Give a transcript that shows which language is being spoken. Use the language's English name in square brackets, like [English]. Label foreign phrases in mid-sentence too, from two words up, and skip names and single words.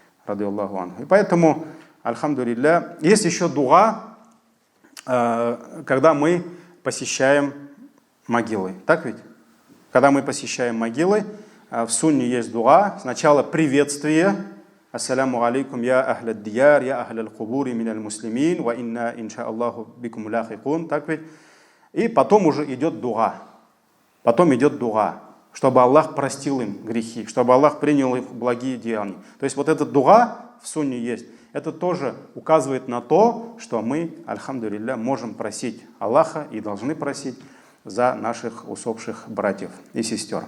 [Russian] И поэтому, альхамдулилля, есть еще дуа, когда мы посещаем могилы. Так ведь? Когда мы посещаем могилы, в сунне есть дуа. Сначала приветствие. [Arabic] السلام عليكم يا أهل الديار، يا أهل القبور من المسلمين، وإنا إن شاء الله بكم لاحقون. [Russian] Так ведь? И потом уже идет дуа. Чтобы Аллах простил им грехи, чтобы Аллах принял их благие деяния. То есть вот этот дуа в сунне есть. Это тоже указывает на то, что мы, альхамдулилля, можем просить Аллаха и должны просить за наших усопших братьев и сестер.